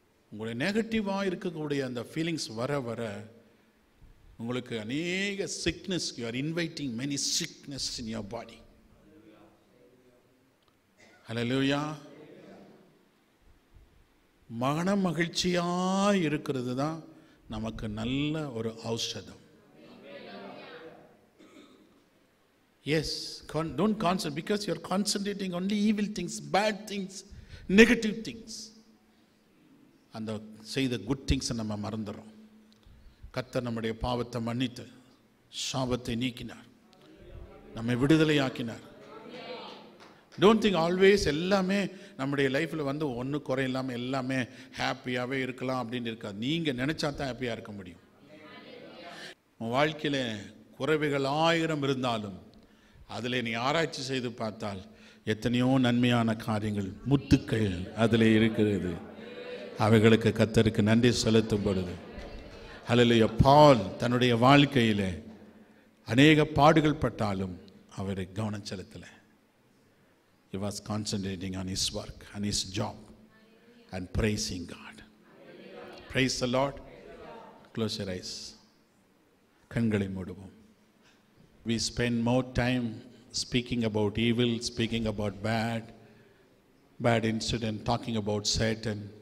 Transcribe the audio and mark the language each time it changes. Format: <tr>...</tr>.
<ta>உங்களுடைய நெகட்டிவாக இருக்கக்கூடிய அந்த ஃபீலிங்ஸ் வர வர உங்களுக்கு அநேக sickness,</ta> <en>You are inviting many sickness in your body.</en> <ta>ஹல்லேலூயா. மன மகிழ்ச்சியாக இருக்கிறது தான் நமக்கு நல்ல ஒரு ஔஷதம்.</ta> <en>Yes, don't concentrate, because you are concentrating only evil things, bad things, negative things.</en> <ta>அந்த செய்த குட் திங்ஸை நம்ம மறந்துடுறோம். கர்த்தர் நம்முடைய பாவத்தை மன்னித்து சாபத்தை நீக்கினார், நம்மை விடுதலையாக்கினார். டோன்ட் திங்க் ஆல்வேஸ் எல்லாமே நம்முடைய லைஃப்பில் வந்து ஒன்று குறை இல்லாமல் எல்லாமே ஹாப்பியாகவே இருக்கலாம் அப்படின்னு இருக்காது. நீங்கள் நினச்சா தான் ஹாப்பியாக இருக்க முடியும். உன் வாழ்க்கையில் குறைவுகள் 1000 இருந்தாலும் அதில் நீ ஆராய்ச்சி செய்து பார்த்தால் எத்தனையோ நன்மையான காரியங்கள், முத்துக்கள் அதில் இருக்கிறது. அவைகளுக்கு கர்த்தருக்கு நன்றி செலுத்தும் பொழுது, ஹல்லேலூயா. பவுல் தன்னுடைய வாழ்க்கையில் அநேக பாடுகள் பட்டாலும் அவரை கவனம் செலுத்தலை.</ta> <en>He was concentrating on his work and his job and praising God. Praise the Lord. Close your eyes.</en> <ta>கண்களை மூடுவோம்.</ta> <en>We spend more time speaking about evil, speaking about bad incident, talking about Satan.</en>